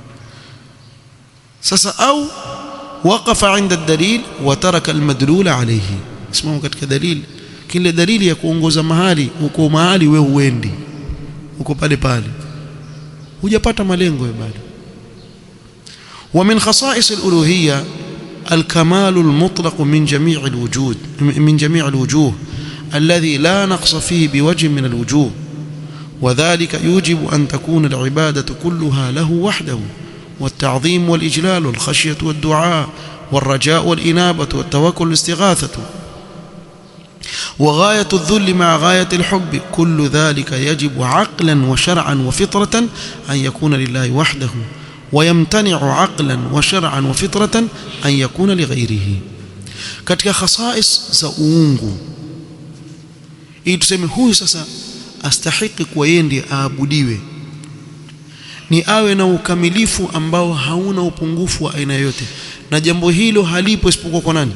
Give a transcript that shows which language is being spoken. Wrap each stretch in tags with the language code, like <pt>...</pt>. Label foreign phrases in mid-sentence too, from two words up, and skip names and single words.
<sw>Sasa au</sw> <ar>وقف عند الدليل وترك المدلول عليه.</ar> <sw>Simama katika dalili. Kile dalili ya kuongoza mahali, uko mahali wewe uendi. Uko pale pale. Hujapata malengo ya bado.</sw> <ar>ومن خصائص الألوهية الكمال المطلق من جميع الوجود من جميع الوجوه الذي لا نقص فيه بوجه من الوجوه. وذلك يوجب أن تكون العبادة كلها له وحده والتعظيم والإجلال والخشية والدعاء والرجاء والإنابة والتوكل والاستغاثة وغاية الذل مع غاية الحب كل ذلك يجب عقلا وشرعا وفطرة أن يكون لله وحده ويمتنع عقلا وشرعا وفطرة أن يكون لغيره.</ar> <sw>katika khasais za uungu ili tuseme huyu sasa astahiki kwa yeye ndiye aabudiwe, ni awe na ukamilifu ambao hauna upungufu wa aina yote, na jambo hilo halipo isipokuwa kwa nani?</sw>